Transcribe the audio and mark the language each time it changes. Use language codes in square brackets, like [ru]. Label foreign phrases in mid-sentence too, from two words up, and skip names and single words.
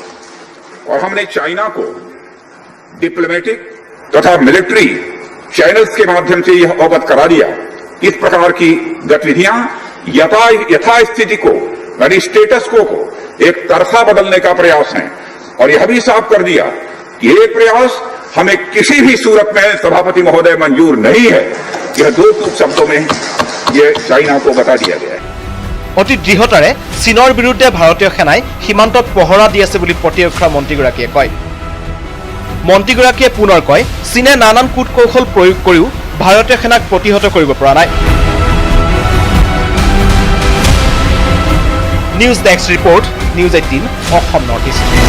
[hi] और हमने चाइना को डिप्लोमेटिक तथा [en] military channels [hi] के माध्यम से यह अवगत करा दिया कि इस प्रकार की गतिविधियां यथास्थिति को यानी [en] status quo [hi] एक तरफा बदलने का प्रयास है और यह भी साफ कर दिया कि ये प्रयास हमें किसी भी सूरत में सभापति महोदय मंजूर नहीं है। यह 2 शब्दों में ये चाइना को बता दिया गया है। [as] অতি দৃঢ়তাৰে চীনৰ বিৰুদ্ধে ভাৰতীয় সেনাই সীমান্তত পহৰা দি আছে বুলি প্ৰতিৰক্ষা মন্ত্ৰীগৰাকীয়ে কয়। মন্ত্ৰীগৰাকীয়ে পুনৰ কয় চীনে নানান কূট কৌশল প্ৰয়োগ কৰিও ভাৰতীয় সেনাক প্ৰতিহত কৰিব পৰা নাই। [en] news desk report, [as] নিউজ 18 অসম নৰ্থ ইষ্ট।